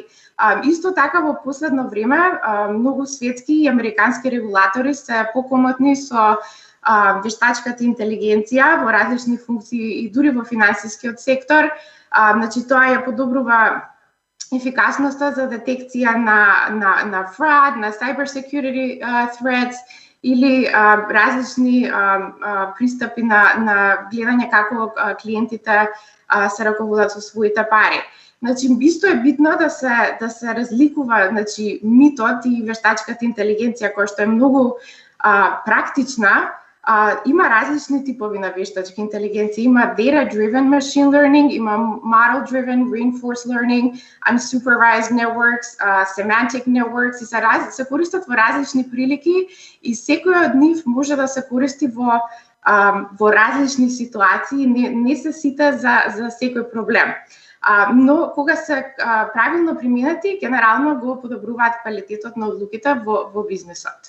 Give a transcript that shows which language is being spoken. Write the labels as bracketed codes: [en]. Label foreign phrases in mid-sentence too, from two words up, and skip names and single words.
[mk] Исто така во последно време многу светски и американски регулатори се покомотни со вештачката интелигенција во различни функции и дури во финансискиот сектор. Значи тоа ја подобрува ефикасноста за детекција на fraud, на [en] cyber security threats [mk] или различни пристапи на гледање како клиентите се раководат со своите пари. Значи, исто е битно да се разликува, значи, митот и вештачката интелигенција, која што е многу практична. Има различни типови на вештачка интелигенција. [en] Има data-driven machine learning, има model-driven reinforced learning, unsupervised networks, semantic networks, [mk] и се користат во различни прилики и секој од нив може да се користи во различни ситуации, не се сите за секој проблем. Но кога се правилно применети, генерално го подобруваат квалитетот на одлуките во бизнисот.